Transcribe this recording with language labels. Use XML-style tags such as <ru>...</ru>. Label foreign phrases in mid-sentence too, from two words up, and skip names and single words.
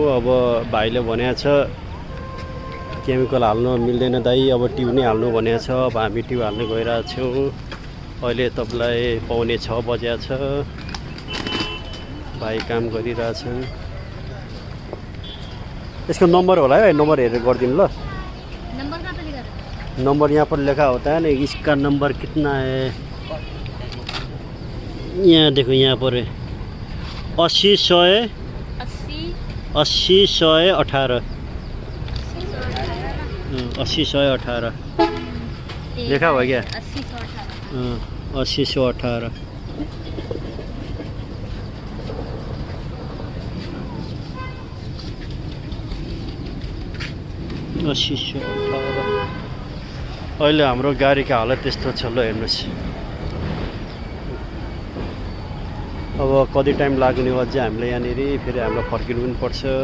<ne>अब भाइले भनेको छ केमिकल हाल्नु मिल्दैन दाइ, अब ट्युब नै हाल्नु भनेको छ। अब हामी ट्युब हाल्न गइरहेको छौँ। अहिले तपाईलाई 5:45 बजेको छ। भाइ काम गरिरहेछन्। इसको नंबर होला है, नंबर हेरेर गरिदिनु ल।</ne> <hi>नंबर कहाँ पे लिखा था? नंबर यहाँ पर लिखा होता है ना, इसका नंबर कितना है यहाँ देखो, यहाँ पर 80 100 18 80 100 18 लिखा हुआ क्या? 80 100 18।</hi> <ne>अहिले हाम्रो गाडीको हालत त्यस्तो छ ल, हेर्नुहोस्। अब कति टाइम लाग्ने हो अझै हामीलाई यहाँनिर, फेरि हाम्रो फर्किनु पनि पर्छ।</ne>